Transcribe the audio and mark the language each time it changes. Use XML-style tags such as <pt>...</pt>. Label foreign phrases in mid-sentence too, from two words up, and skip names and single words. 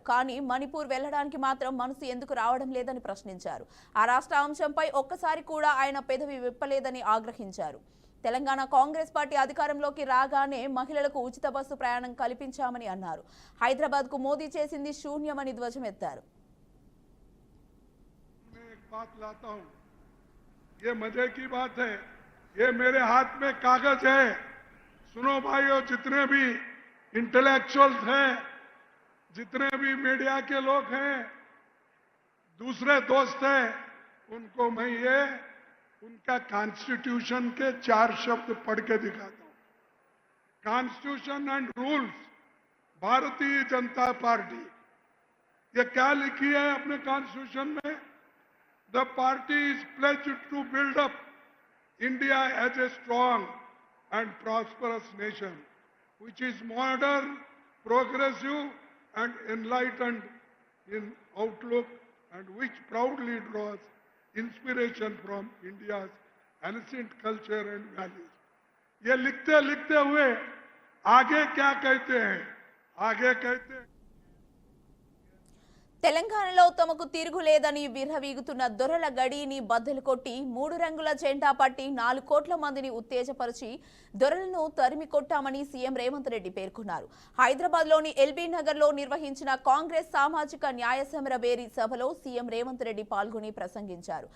<te>కానీ మణిపూర్ వెళ్లడానికి మాత్రం మనసు ఎందుకు రావడం లేదని ప్రశ్నించారు. ఆ రాష్ట్ర అంశంపై ఒక్కసారి కూడా ఆయన పెదవి విప్పలేదని ఆగ్రహించారు. తెలంగాణ కాంగ్రెస్ పార్టీ అధికారంలోకి రాగానే మహిళలకు ఉచిత బస్సు ప్రయాణం కల్పించామని అన్నారు. హైదరాబాద్ కు మోదీ చేసింది శూన్యమని ధ్వజమెత్తారు.</te> <hi>ये मजे की बात है, ये मेरे हाथ में कागज है। सुनो भाइयों, जितने भी इंटेलेक्चुअल्स हैं, जितने भी मीडिया के लोग हैं, दूसरे दोस्त हैं, उनको मैं ये उनका कॉन्स्टिट्यूशन के 4 शब्द पढ़ के दिखाता हूं।</hi> <en>constitution and rules,</en> <hi>भारतीय जनता पार्टी, ये क्या लिखी है अपने कॉन्स्टिट्यूशन में?</hi> <en>the party is pledged to build up India as a strong and prosperous nation which is modern, progressive and enlightened in outlook and which proudly draws inspiration from India's ancient culture and values.</en> <hi>ये लिखते लिखते हुए आगे क्या कहते हैं? आगे कहते हैं</hi> <te>తెలంగాణలో తమకు తిరుగులేదని విర్రవీగుతున్న దొరల గడిని బద్దలు కొట్టి 3 రంగుల జెండా పట్టి 4 కోట్ల మందిని ఉత్తేజపరిచి దొరలను తరిమి కొట్టామని సీఎం రేవంత్ రెడ్డి పేర్కొన్నారు. హైదరాబాద్లోని ఎల్బీ నగర్లో నిర్వహించిన కాంగ్రెస్ సామాజిక న్యాయ సమర బేరీ సభలో సీఎం రేవంత్ రెడ్డి పాల్గొని ప్రసంగించారు.</te>